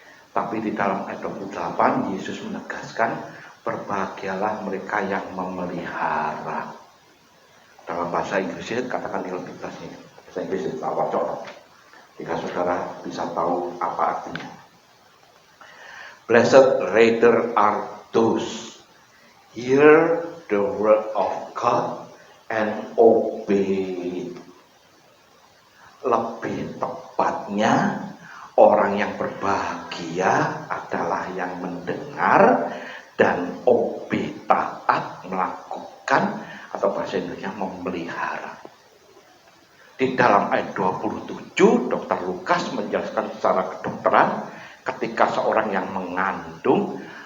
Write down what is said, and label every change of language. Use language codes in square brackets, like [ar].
[id] Tapi di dalam ayat 28 Yesus menegaskan, berbahagialah mereka yang memelihara. Dalam bahasa Inggrisnya katakan di lebih jelasnya. Bahasa Inggris itu apa cocok? Jika saudara bisa tahu apa artinya. [en] Blessed rather are those hear the word of God and obey. [id] Lebih tepatnya orang yang berbahagia adalah yang mendengar dan obey, taat, melakukan, atau bahasa Indonesia memelihara. Di dalam ayat 27 Dr. Lukas menjelaskan secara kedokteran, ketika seorang yang mengandung